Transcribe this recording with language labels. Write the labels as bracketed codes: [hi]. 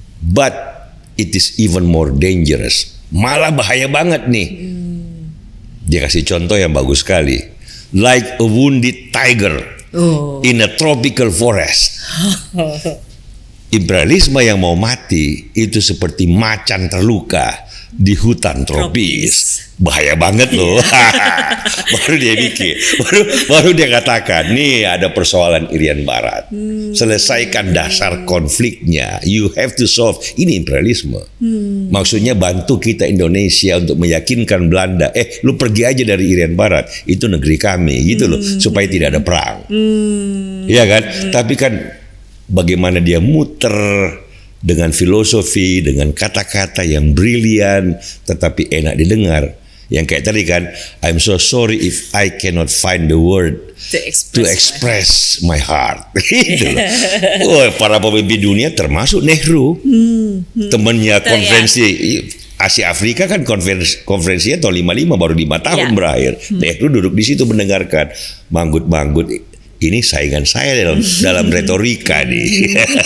[en] But it is even more dangerous. [id] Malah bahaya banget nih. Dia kasih contoh yang bagus sekali. [en] Like a wounded tiger in a tropical forest. [id] Imperialisme yang mau mati itu seperti macan terluka di hutan tropis. Bahaya banget loh. Baru dia mikir, baru dia katakan, nih ada persoalan Irian Barat. Selesaikan dasar konfliknya. [en] You have to solve. [id] Ini imperialisme. Maksudnya bantu kita Indonesia untuk meyakinkan Belanda, lu pergi aja dari Irian Barat. Itu negeri kami, gitu loh. Supaya tidak ada perang. Iya kan? Tapi kan bagaimana dia muter dengan filosofi, dengan kata-kata yang brilian, tetapi enak didengar. Yang kayak tadi kan, [en] I'm so sorry if I cannot find the word to express my heart. [id] Gitu. Para pemimpin dunia termasuk Nehru, temannya konferensi Asia Afrika kan konferensinya tahun 55 baru 5 tahun berakhir. Nehru duduk di situ mendengarkan, manggut-manggut. Ini saingan saya dalam retorika nih.